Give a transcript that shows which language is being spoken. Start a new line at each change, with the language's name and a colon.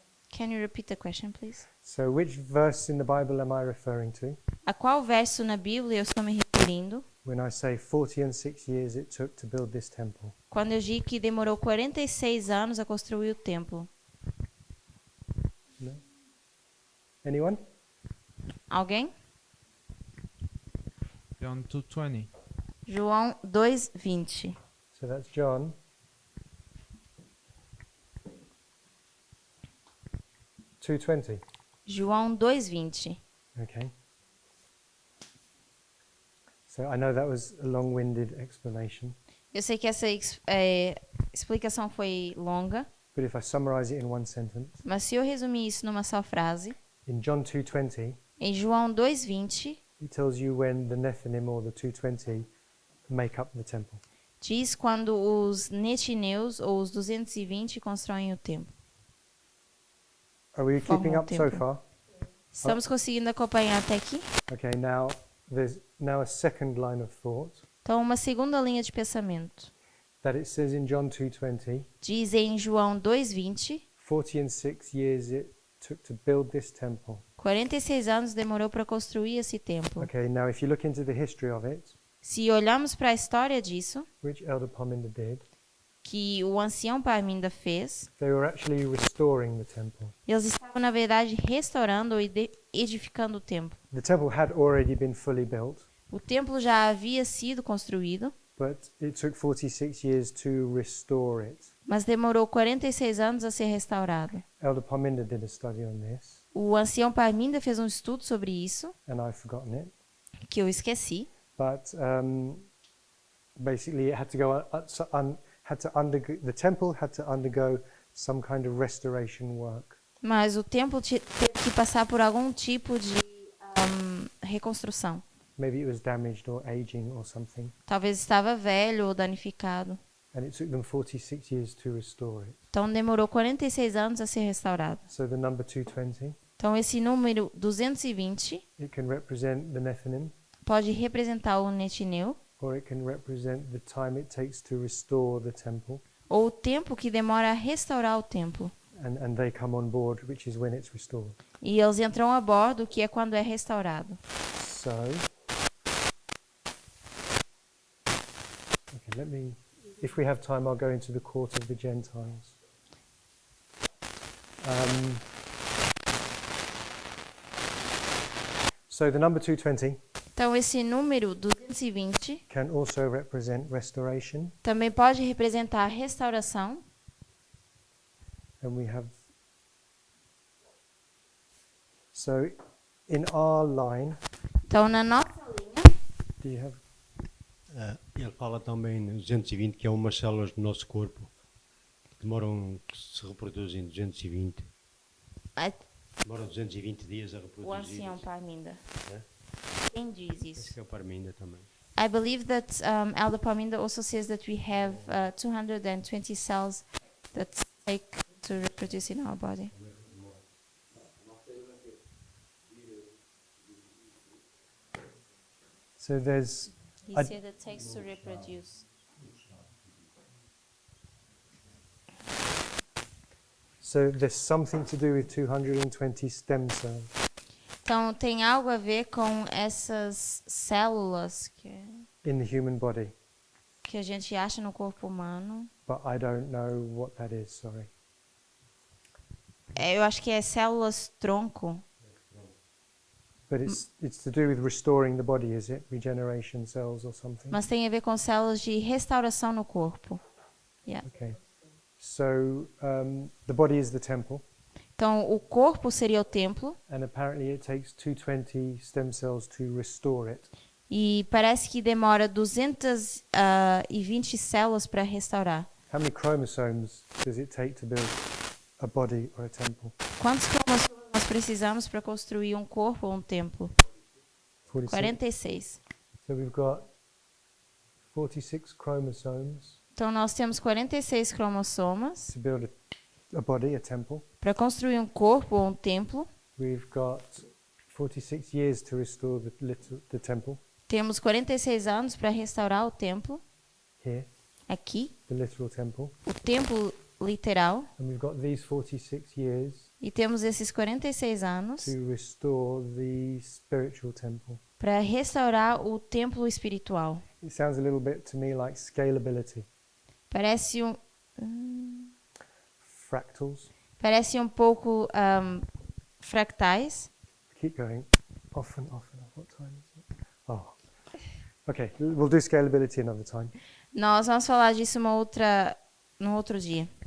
English: Can you repeat the question, please? So which verse in the Bible am I referring to
Portuguese: A qual verso na Bíblia eu estou me referindo
English: when I say 46 years it took to build this temple?
Portuguese: quando eu digo que demorou 46 anos a construir o templo?
English: No? Anyone?
Portuguese: Alguém?
English: John 2:20.
Portuguese: João 2:20.
English: So that's John 2:20.
Portuguese: João 2:20.
English: Okay. So I know that was a long-winded explanation,
Portuguese: Eu sei que essa explicação foi longa,
English: but if I summarize it in one sentence,
Portuguese: mas se eu resumir isso numa só frase,
English: in John 2:20,
Portuguese: em João 2:20,
English: it tells you when the Nethinim or the 220 make up the temple.
Portuguese: diz quando os netineus ou os 220 constroem o templo.
English: Are we
Portuguese: Formam
English: keeping
Portuguese: o
English: up so
Portuguese: templo.
English: far?
Portuguese: Estamos conseguindo acompanhar até aqui?
English: Okay, now there's now a second line of thought
Portuguese: Então, uma segunda linha de pensamento.
English: that it says in John 2:20,
Portuguese: Diz em João 2:20,
English: 46 years it took to build this temple.
Portuguese: 46 anos demorou para construir esse templo.
English: Okay, now if you look into the history of it,
Portuguese: Se olharmos para a história disso,
English: which Elder Pominda did,
Portuguese: que o ancião Parminda fez,
English: they were actually restoring the temple.
Portuguese: eles estavam, na verdade, restaurando ou edificando o templo.
English: The temple had already been fully built,
Portuguese: O templo já havia sido construído,
English: but it took 46 years to restore it.
Portuguese: mas demorou 46 anos a ser restaurado.
English: Elder Pominda did a study on this,
Portuguese: O ancião Parminda fez um estudo sobre isso,
English: and I've forgotten it.
Portuguese: que eu esqueci,
English: But basically, it had to go the temple had to undergo some kind of restoration work.
Portuguese: mas o templo teve que passar por algum tipo de reconstrução.
English: Maybe it was damaged or aging or something,
Portuguese: Talvez estava velho ou danificado.
English: and it took them 46 years to restore it.
Portuguese: Então demorou 46 anos a ser restaurado.
English: So the number 220,
Portuguese: Então esse número 220
English: it can represent the Nethinim,
Portuguese: pode representar o netineu
English: or it can represent the time it takes to restore the temple,
Portuguese: ou o tempo que demora a restaurar o templo.
English: and they come on board, which is when it's restored.
Portuguese: E eles entram a bordo, que é quando é restaurado.
English: So, okay, if we have time, I'll go into the court of the Gentiles. So the number 220
Portuguese: Então esse número 220
English: can also represent restoration,
Portuguese: também pode representar a restauração.
English: and we have. So, in our line,
Portuguese: Então na nossa linha,
English: do you have?
Portuguese: Ele fala também no 220 que é umas células do nosso corpo que que se reproduzem 220. Demora 220 dias a reproduzir. o ancião Parminda. É? Quem diz Acho isso? que é o Parminda também.
English: I believe that Elder Parminda also says that we have 220 cells that take to reproduce in our body. So there's He I- said it takes to reproduce. something to do with 220 stem cells.
Portuguese: Então, tem algo a ver com essas células
English: In the human body,
Portuguese: que a gente acha no corpo humano.
English: but I don't know what that is, sorry.
Portuguese: Eu acho que é células tronco.
English: But it's to do with restoring the body, is it? Regeneration cells or something?
Portuguese: Mas tem a ver com células de restauração no corpo.
English: Okay. So the body is the temple,
Portuguese: Então, o corpo seria o templo.
English: and apparently it takes 220 stem cells to restore it.
Portuguese: E parece que demora 220 células para restaurar.
English: How many chromosomes does it take to build a body or a temple?
Portuguese: Quantos cromossomas nós precisamos para construir um corpo ou um templo?
English: 46.
Portuguese: 46.
English: So we've got 46 chromosomes
Portuguese: Então, nós temos 46 cromossomas
English: to build a body, a temple.
Portuguese: para construir um corpo ou um templo.
English: We've got 46 years to restore the temple
Portuguese: Temos 46 anos para restaurar o templo,
English: here,
Portuguese: aqui,
English: the literal temple.
Portuguese: o templo literal.
English: And we've got these 46 years
Portuguese: E temos esses 46 anos
English: to restore the spiritual temple.
Portuguese: para restaurar o templo espiritual.
English: It sounds a little bit to me like scalability,
Portuguese: Parece
English: fractals.
Portuguese: um pouco fractais.
English: Keep going. Off and off and off. What time is it? Oh. Okay, we'll do scalability another time.
Portuguese: Nós vamos falar disso no outro dia.